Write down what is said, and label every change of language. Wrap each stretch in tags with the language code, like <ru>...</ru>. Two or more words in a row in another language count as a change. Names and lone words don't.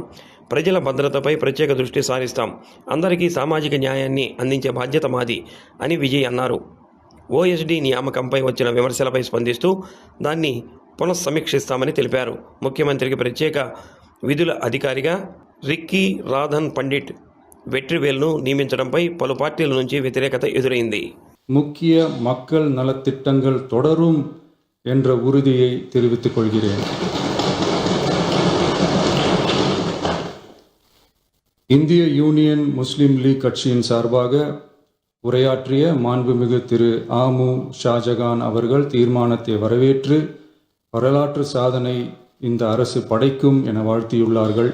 <te>ప్రజల భద్రతపై ప్రత్యేక దృష్టి సారిస్తాం. అందరికీ సామాజిక న్యాయాన్ని అందించే బాధ్యత మాది అని విజయ్ అన్నారు. ఓఎస్డీ నియామకంపై వచ్చిన విమర్శలపై స్పందిస్తూ దాన్ని పునఃసమీక్షిస్తామని తెలిపారు. ముఖ్యమంత్రికి ప్రత్యేక విధుల అధికారిగా రిక్కీ రాధన్ పండిట్ வெற்றிவேல்ను నియమించడంపై పలు పార్టీల నుంచి వ్యతిరేకత ఎదురైంది.</te> <ta>முக்கிய மக்கள் நலத்திட்டங்கள் தொடரும் என்ற உறுதியை தெரிவித்துக் கொள்கிறேன். இந்திய யூனியன் முஸ்லிம் லீக் கட்சியின் சார்பாக உரையாற்றிய மாண்புமிகு திரு ஆமு ஷாஜகான் அவர்கள் தீர்மானத்தை வரவேற்று வரலாற்று சாதனை இந்த அரசு படைக்கும் என வாழ்த்தியுள்ளார்கள்.</ta>